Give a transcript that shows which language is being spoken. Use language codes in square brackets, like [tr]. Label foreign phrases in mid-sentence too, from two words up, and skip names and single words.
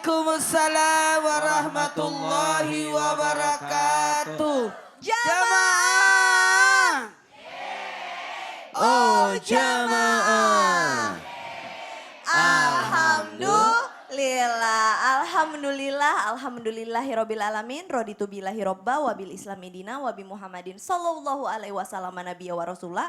[ar] وعليكم السلام ورحمة الله وبركاته. [su] Jamaah. Oh jamaah. [ar] الحمد لله رب العالمين. رضيت بالله ربا وبالإسلام دينا وبمحمد صلى الله عليه وسلم نبيا ورسوله.